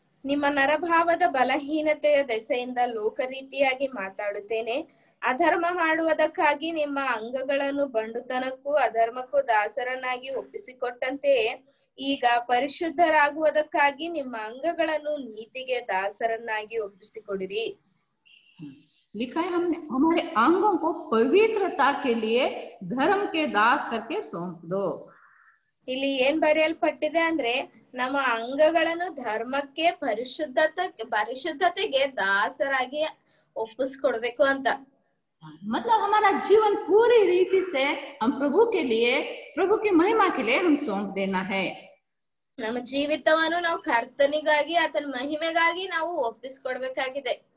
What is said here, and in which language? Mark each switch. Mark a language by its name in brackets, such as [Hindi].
[Kannada] ನಿಮ್ಮ ನರಭಾವದ ಬಲಹೀನತೆಯ ದೆಸೆಯಿಂದ ಲೋಕರೀತಿಯಾಗಿ ಮಾತಾಡುತ್ತೇನೆ. ಅಧರ್ಮ ಮಾಡುವುದಕ್ಕಾಗಿ ನಿಮ್ಮ ಅಂಗಗಳನ್ನು ಬಂಡುತನಕ್ಕೂ ಅಧರ್ಮಕ್ಕೂ ದಾಸರನ್ನಾಗಿ ಒಪ್ಪಿಸಿಕೊಟ್ಟಂತೆಯೇ ಈಗ ಪರಿಶುದ್ಧರಾಗುವುದಕ್ಕಾಗಿ ನಿಮ್ಮ ಅಂಗಗಳನ್ನು ನೀತಿಗೆ ದಾಸರನ್ನಾಗಿ ಒಪ್ಪಿಸಿಕೊಡಿರಿ. [Hindi] लिखा है हमने हमारे अंगों को पवित्रता के लिए धर्म के दास करके सौंप दो. [Kannada] ಇಲ್ಲಿ ಏನ್ ಬರೆಯಲ್ಪಟ್ಟಿದೆ ಅಂದ್ರೆ ನಮ್ಮ ಅಂಗಗಳನ್ನು ಧರ್ಮಕ್ಕೆ, ಪರಿಶುದ್ಧತೆಗೆ ದಾಸರಾಗಿ ಒಪ್ಪಿಸ್ಕೊಡ್ಬೇಕು ಅಂತ. [Hindi] मतलब हमारा जीवन पूरी रीति से हम प्रभु के लिए, प्रभु की महिमा के लिए हम सौंप देना है. [Kannada] ನಮ್ಮ ಜೀವಿತವನ್ನು ನಾವು ಕರ್ತನಿಗಾಗಿ, ಆತನ ಮಹಿಮೆಗಾಗಿ ನಾವು ಒಪ್ಪಿಸ್ಕೊಡ್ಬೇಕಾಗಿದೆ.